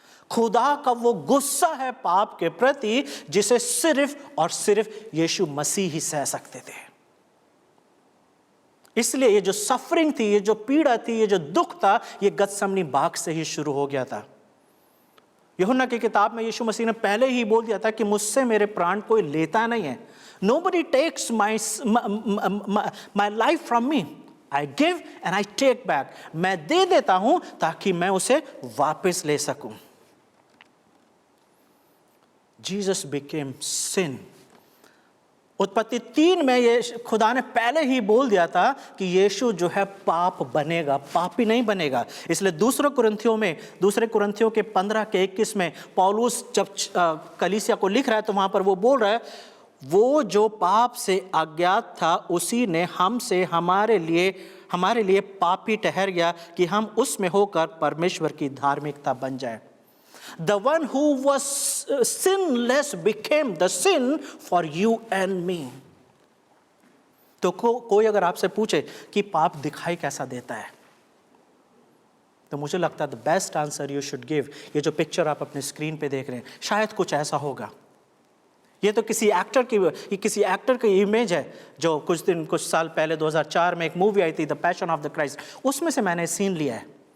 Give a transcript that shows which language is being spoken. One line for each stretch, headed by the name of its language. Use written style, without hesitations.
Hindi: खुदा का वो गुस्सा है पाप के प्रति, जिसे सिर्फ और सिर्फ यीशु मसीह ही सह सकते थे। इसलिए ये जो सफरिंग थी, ये जो पीड़ा थी, ये जो दुख था, ये गतसमनी बाग से ही शुरू हो गया था। यूहन्ना की किताब में यीशु मसीह ने पहले ही बोल दिया था कि मुझसे मेरे प्राण कोई लेता नहीं है।
English: Nobody takes my life from me. I give and I take back.
Hindi: मैं दे देता हूं ताकि मैं उसे वापस ले सकूं।
English: Jesus became sin.
Hindi: उत्पत्ति 3 में ये खुदा ने पहले ही बोल दिया था कि यीशु जो है पाप बनेगा, पापी नहीं बनेगा। इसलिए दूसरे कुरिन्थियों के 15 के 21 में पौलुस जब कलीसिया को लिख रहा है तो वहां पर वो बोल रहा है, वो जो पाप से अज्ञात था उसी ने हमसे हमारे लिए पापी ठहर गया कि हम उसमें होकर परमेश्वर की धार्मिकता बन जाए।
English: The one who was sinless became the sin for you and me.
Hindi: तो कोई अगर आपसे पूछे कि पाप दिखाई कैसा देता है, तो मुझे लगता है
English: the best answer you should give,
Hindi: ये जो पिक्चर आप अपने स्क्रीन पे देख रहे हैं, शायद कुछ ऐसा होगा। ये तो किसी एक्टर की इमेज है जो कुछ साल पहले 2004 में एक मूवी आई थी, the passion of the Christ, उसमें से मैंने सीन लिया है।